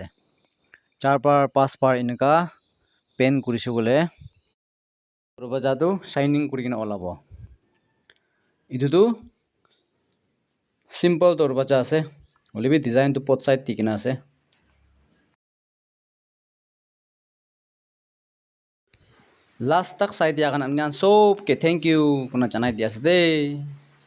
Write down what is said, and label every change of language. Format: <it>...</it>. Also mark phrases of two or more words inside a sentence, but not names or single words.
<nag>4 par 5 par enka paint kurise bole dorwaja tu shining kurikina olabo. Itu tu simple dorwaja ase holebi design tu</nag> <en>both side</en> <nag>dikina ase. Last tak side ya kan amnian sob ke thank you kuna janai dia ase de.</nag>